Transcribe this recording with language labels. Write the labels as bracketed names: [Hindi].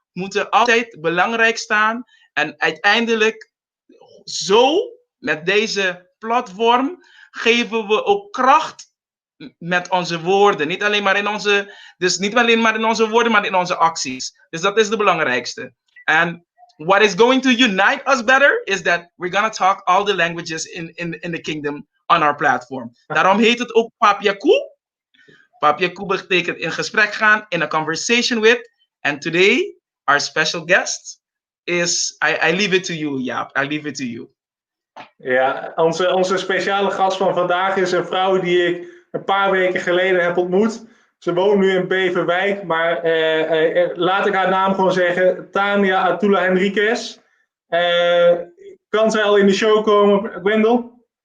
[Dutch] moeten altijd belangrijk staan. En uiteindelijk, zo, met deze platform, geven we ook kracht met onze woorden. Niet alleen maar in onze, dus niet alleen maar in onze woorden, maar in onze acties. Dus dat is de belangrijkste. [English] En what is going to unite us better is that we're gonna talk all the languages in the kingdom on our platform. [Dutch] Daarom heet het ook Papiaku. Papiaku betekent in gesprek gaan, [English] in a conversation with. And today, our special guest is, I leave it to you, Jaap. I leave it to you. [Dutch] Ja, onze speciale gast van vandaag is een vrouw die ik een paar weken geleden heb ontmoet. Ze woont nu in Beverwijk, maar laat ik haar naam gewoon zeggen. Tania Atula Henriquez. Kan zij al in de show komen, Gwendol?